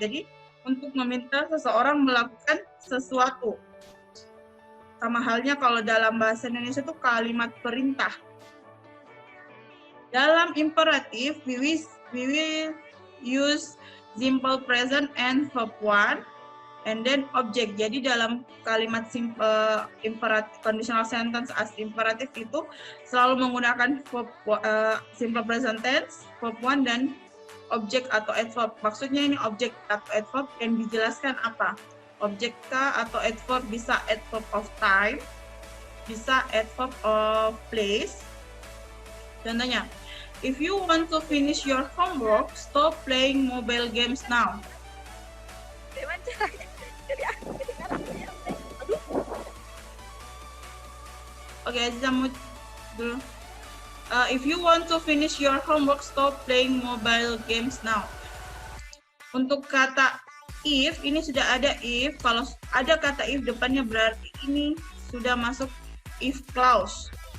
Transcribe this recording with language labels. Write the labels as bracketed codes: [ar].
[id] Jadi untuk meminta seseorang melakukan sesuatu. Sama halnya kalau dalam bahasa Indonesia itu kalimat perintah. Dalam imperatif, [en] we will use simple present and verb one, and then object. [id] Jadi dalam kalimat imperatif conditional sentence as imperatif itu selalu menggunakan verb, simple present tense, verb one, dan object atau adverb. Maksudnya ini object atau adverb yang dijelaskan apa? Objek atau adverb bisa adverb of time, bisa adverb of place. [en] Contohnya, if you want to finish your homework, stop playing mobile games now. Oke, Aziza dulu. If you want to finish your homework, stop playing mobile games now. [id] Untuk kata if, ini sudah ada if. Kalau ada kata if depannya berarti ini sudah masuk if clause.